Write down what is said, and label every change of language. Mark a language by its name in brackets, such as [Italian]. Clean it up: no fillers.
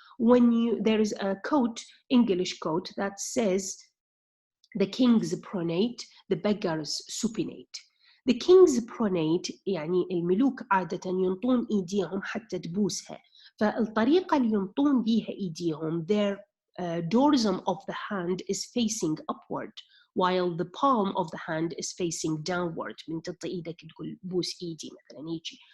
[English] When there is a quote, English quote, that says, the kings pronate, the beggars supinate. The kings pronate [Arabic] يعني الملوك عادة ينطون إيديهم حتى تبوسها. فالطريقة اللي ينطون بيها إيديهم, [English] their dorsum of the hand is facing upward, while the palm of the hand is facing downward. [Arabic] من تطي إيدك تقول بوس إيدي مثلا هيجي.